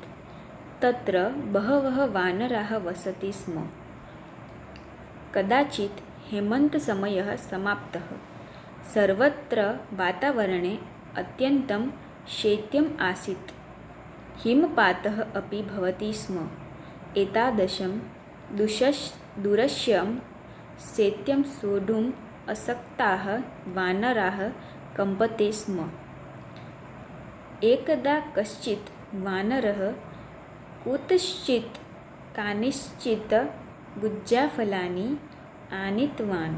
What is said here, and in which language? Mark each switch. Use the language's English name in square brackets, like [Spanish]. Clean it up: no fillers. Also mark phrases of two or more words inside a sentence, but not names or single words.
[Sanskrit] તત્ર બહવઃ વાનરાः વસતિ સ્મ. કદાચિત હેમંતસમયः સમાપ્તઃ. સર્વત્ર વાતાવરણે અત્યન્तं શૈત્યम् આસીत्. હિમપાતः अपि भवति स्म. एतादृशं दुरस्यं शैत्यं सोढुम् अशक्ताः वानराः कम्पते स्म. एकदा कश्चित् वानरः कुतश्चित् कानिश्चित् गुज्जाफलानि आनीतवान्.